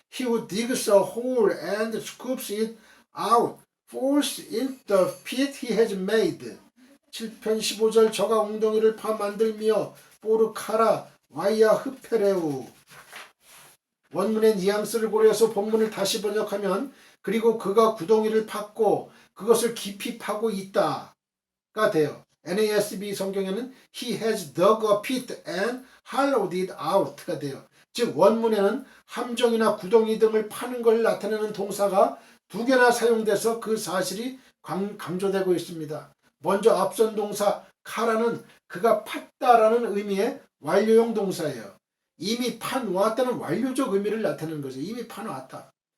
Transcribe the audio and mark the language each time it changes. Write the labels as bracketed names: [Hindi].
[English] He who digs a hole and scoops it out falls in the pit he has made. [Korean] 7편 15절 저가 웅덩이를 파 만들며 포르카라 와이야 흐페레우. 원문의 뉘앙스를 고려해서 본문을 다시 번역하면 그리고 그가 구덩이를 팠고 그것을 깊이 파고 있다가 돼요. NASB 성경에는 [English] he has dug a pit and hollowed it out [Korean] 가 돼요. 즉 원문에는 함정이나 구덩이 등을 파는 걸 나타내는 동사가 두 개나 사용돼서 그 사실이 강조되고 있습니다. 먼저 앞선 동사 카라는 그가 팠다라는 의미의 완료형 동사예요. 이미 파놓았다는 완료적 의미를 나타내는 거죠. 이미 파놓았다.